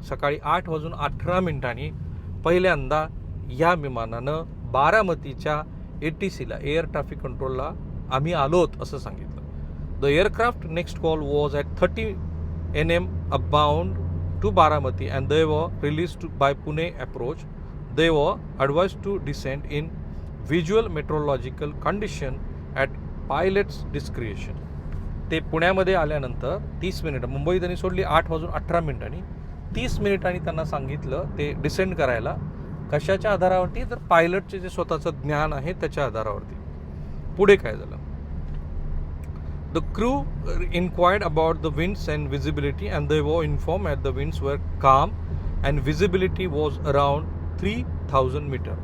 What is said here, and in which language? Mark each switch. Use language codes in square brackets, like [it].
[mr] सकाळी 8:18 पहिल्यांदा या विमानानं बारामतीच्या ATCला, एअर ट्रॅफिक कंट्रोलला आम्ही आलोत असं सांगितलं. [en] The aircraft next call was at 30 NM upbound to Baramati and they were released by Pune approach. They were advised to descend in visual meteorological condition at pilot's discretion. [mr] ते पुण्यामध्ये आल्यानंतर 30 मिनिटं, मुंबई त्यांनी सोडली 8:18. 30 मिनिटांनी त्यांना सांगितलं ते डिसेंड करायला. कशाच्या आधारावरती? तर पायलटचे जे स्वतःचं ज्ञान आहे त्याच्या आधारावरती. पुढे काय झालं? [en] The crew inquired about the winds and visibility and they were inform at the winds were calm and visibility was around 3000 metre.